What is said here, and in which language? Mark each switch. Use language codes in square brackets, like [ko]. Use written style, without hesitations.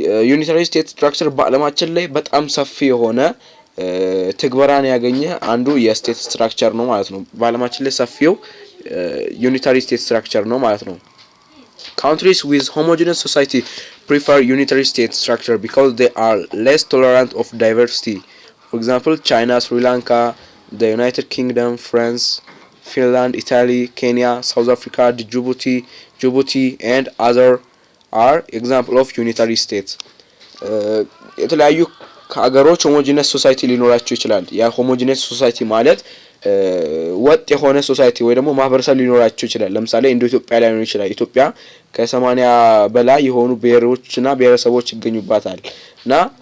[am] ዩኒታሪ ስቴት ስትራክቸር በዓለማችን ላይ በጣም ሰፊ የሆነ ትግበራን ያገኘ አንዱ የስቴት ስትራክቸር ነው ማለት ነው። በዓለማችን ላይ ሰፊው ዩኒታሪ ስቴት ስትራክቸር ነው ማለት ነው። [en] Countries with homogeneous society prefer unitary state structure because they are less tolerant of diversity. For example, China, Sri Lanka, the United Kingdom, France, Finland, Italy, Kenya, South Africa, Djibouti and other are example of unitary states. [am] የተለያዩ ሀገሮች ሆሞጂነስ ሶሳይቲ ሊኖራቸው ይችላል። ያ ሆሞጂነስ ሶሳይቲ ማለት ወጥ የሆነ ሶሳይቲ ወይ ደግሞ ማህበረሰብ ሊኖራቸው ይችላል። ለምሳሌ እንደ ኢትዮጵያ ላይ ሊሆን ይችላል። ኢትዮጵያ ከ80 በላይ የሆኑ ብሔሮችና ብሔረሰቦች ይገኙባታል እና